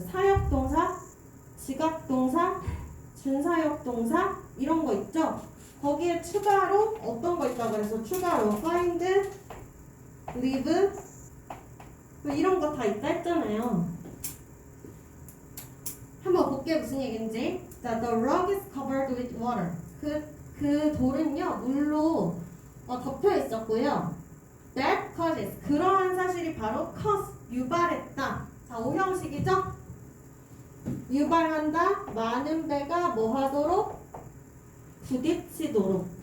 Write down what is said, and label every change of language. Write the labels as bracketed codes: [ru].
[ko] 사역동사, 지각동사, 준사역동사 이런 거 있죠? 거기에 추가로 어떤 거 있다 그래서 추가로 find, live 뭐 이런 거 다 있다 했잖아요. 한번 볼게 무슨 얘기인지. [en] 자, the rug is covered with water. [ko] 그 돌은요 물로 덮여 있었고요. [en] That causes [ko] 그러한 사실이 바로 cause 유발했다. 자, 오형식이죠? 유발한다. 많은 배가 뭐 하도록? 부딪히도록.